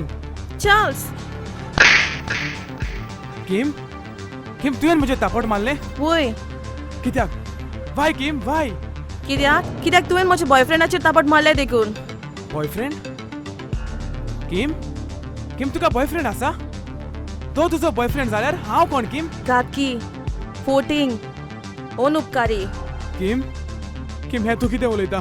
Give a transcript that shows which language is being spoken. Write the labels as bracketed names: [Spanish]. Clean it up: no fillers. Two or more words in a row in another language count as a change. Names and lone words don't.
[Konkani] Charles! Kim? Kim, तुवें म्हजे तापट मारले? वय कित्याक? [English] Why, Kim? Why? [Konkani] कित्याक तुवें म्हज्या बॉयफ्रेंडाचेर तापट मारले देखून बॉयफ्रेंड? किम? किम तुका बॉयफ्रेंड आसा? तो तुजो बॉयफ्रेंड जाल्यार हांव कोण किम? काकी फोटींग अनुपकारी किम? किम हे तूं कितें उलयता?